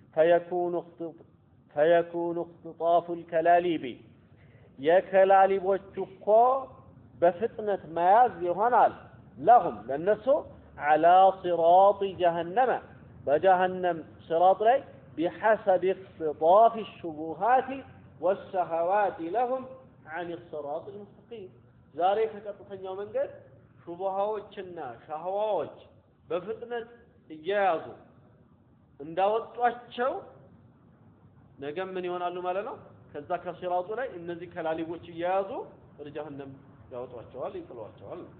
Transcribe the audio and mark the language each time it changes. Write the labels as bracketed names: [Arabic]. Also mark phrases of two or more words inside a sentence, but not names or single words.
[Arabic] فيكون اختطاف الكلاليب [Amharic] የከላሊቦቹ እኮ በፍጥነት መያዝ ይሆናል لهم ለነሱ على [Arabic] صراط جهنم بجهنم صراط [Amharic] ላይ [Arabic] بحسب اختطاف الشبهات والشهوات لهم عن الصراط المستقيم [Amharic] ዛሬ ከቀጥተኛው መንገድ ሹብሃዎችና ሻህዋዎች በፍጥነት እየያዙ እንዳወጧቸው ነገ ምን ይሆናሉ ማለት ነው ከዛ ከሲራጡ ላይ እነዚህ ከላሊቦች እየያዙ ወደ ጀሃነም ያወጧቸዋል ይጥሏቸዋል